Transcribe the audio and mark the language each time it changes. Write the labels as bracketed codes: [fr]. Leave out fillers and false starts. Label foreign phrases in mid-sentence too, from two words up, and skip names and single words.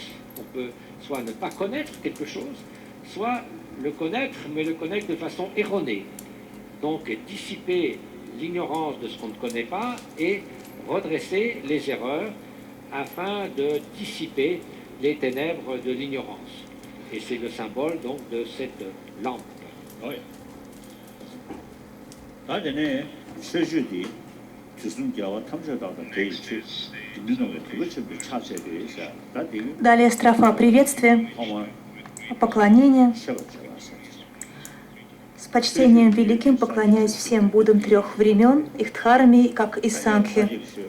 [fr] On peut soit ne pas connaître quelque chose, soit le connaître, mais le connaître de façon erronée. Donc dissiper l'ignorance de ce qu'on ne connaît pas et redresser les erreurs afin de dissiper les ténèbres de l'ignorance. Et c'est le symbole donc de cette lampe. Oui. [ru] Далее строфа приветствия, поклонения. С почтением великим поклоняюсь всем Буддам трех времен, их дхарме, как и Сангхе.